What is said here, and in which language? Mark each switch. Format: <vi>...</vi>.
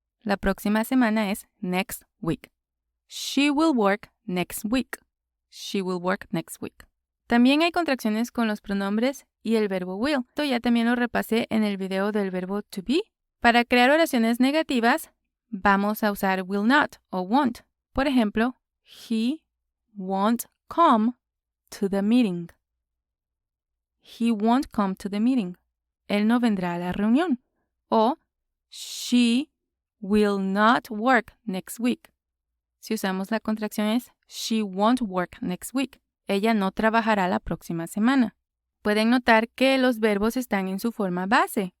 <es>La próxima semana es</es> <en>next week. She will work next week. She will work next week.</en> <es>También hay contracciones con los pronombres y el verbo will. Esto ya también lo repasé en el video del verbo to be. Para crear oraciones negativas, vamos a usar will not o won't. Por ejemplo,</es> <en>he won't come to the meeting. He won't come to the meeting.</en> <es>Él no vendrá a la reunión.</es> <en>O she will not work next week.</en> <es>Si usamos la contracción es</es> <en>she won't work next week.</en> <es>Ella no trabajará la próxima semana. Pueden notar que los verbos están en su forma base.</es>